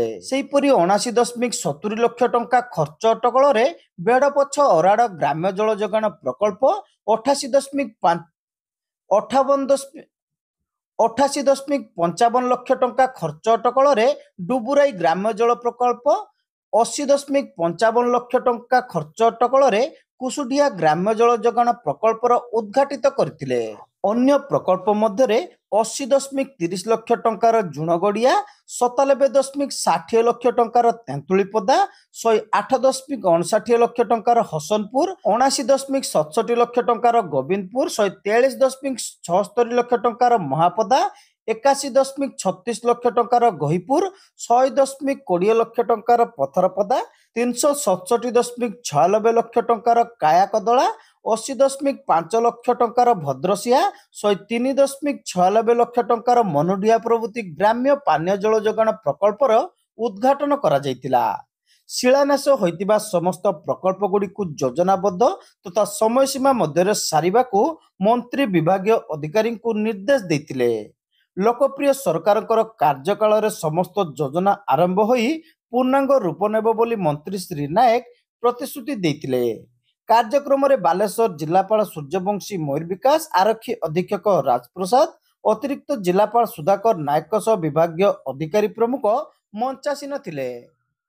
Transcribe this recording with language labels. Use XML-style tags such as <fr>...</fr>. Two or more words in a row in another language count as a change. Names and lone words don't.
<or>ସେହିପରି 79.70 ଲକ୍ଷ ଟଙ୍କା ଖର୍ଚ୍ଚ ଅଟକଳ ରେ ବେଡ଼ପଛ ଅରାଡ଼ ଗ୍ରାମ୍ୟ ଜଳ ଯୋଗାଣ ପ୍ରକଳ୍ପ 88.55 ଲକ୍ଷ ଟଙ୍କା ଖର୍ଚ୍ଚ ଅଟକଳ ରେ ଡୁବୁରାଇ ଗ୍ରାମ୍ୟ ଜଳ ପ୍ରକଳ୍ପ 80.55 ଲକ୍ଷ ଟଙ୍କା ଖର୍ଚ୍ଚ ଅଟକଳ ରେ କୁସୁଡିଆ ଗ୍ରାମ୍ୟ ଜଳ ଯୋଗାଣ ପ୍ରକଳ୍ପର ଉଦ୍ଘାଟିତ କରିଥିଲେ। ଅନ୍ୟ ପ୍ରକଳ୍ପ ମଧ୍ୟ 80.30 ଲକ୍ଷ ଟଙ୍କାର ଜୁଣଗଡ଼ିଆ 97.60 ଲକ୍ଷ ଟଙ୍କାର ତେନ୍ତୁଳିପଦା 108.59 ଲକ୍ଷ ଟଙ୍କାର ହସନପୁର 79.67 ଲକ୍ଷ ଟଙ୍କାର ଗୋବିନ୍ଦପୁର 143.76 ଲକ୍ଷ ଟଙ୍କାର ମହାପଦା 81.36 ଲକ୍ଷ ଟଙ୍କାର ଗହୀପୁର 100.20 ଲକ୍ଷ ଟଙ୍କାର ପଥରପଦା 367.96 ଲକ୍ଷ ଟଙ୍କାର କାୟାକଦଳା 80.5 ଲକ୍ଷ ଟଙ୍କାର ଭଦ୍ରସିଆ 103.96 ଲକ୍ଷ ଟଙ୍କାର ମନୁଡିଆ ପ୍ରଭୃତି ଗ୍ରାମ୍ୟ ପାନୀୟ ଜଳ ଯୋଗାଣ ପ୍ରକଳ୍ପର ଉଦ୍ଘାଟନ କରା ଯାଇଥିଲା। ଶିଳାନ୍ୟାସ ହୋଇଥିବା ସମସ୍ତ ପ୍ରକଳ୍ପ ଗୁଡ଼ି କୁ ଯୋଜନାବଦ୍ଧ ତଥା ସମୟ ସୀମା ମଧ୍ୟ ସାରିବାକୁ ମନ୍ତ୍ରୀ ବିଭାଗୀୟ ଅଧିକାରୀ କୁ ନିର୍ଦ୍ଦେଶ ଦେଇଥିଲେ। ଲୋକପ୍ରିୟ ସରକାରଙ୍କର କାର୍ଯ୍ୟକାଳ ରେ ସମସ୍ତ ଯୋଜନା ଆରମ୍ଭ ହୋଇ ପୂର୍ଣ୍ଣାଙ୍ଗ ରୂପ ନେବ ବୋଲି ମନ୍ତ୍ରୀ ଶ୍ରୀ ନାୟକ ପ୍ରତିଶ୍ରୁତି ଦେଇଥିଲେ। କାର୍ଯ୍ୟକ୍ରମ ରେ ବାଲେଶ୍ୱର ଜିଲ୍ଲାପାଳ ସୂର୍ଯ୍ୟବଂଶୀ ମୟୂର ବିକାଶ, ଆରକ୍ଷୀ ଅଧୀକ୍ଷକ ରାଜପ୍ରସାଦ, ଅତିରିକ୍ତ ଜିଲ୍ଲାପାଳ ସୁଧାକର ନାୟକ ବିଭାଗୀୟ ଅଧିକାରୀ ପ୍ରମୁଖ ମଞ୍ଚାସୀନ ଥିଲେ।</or>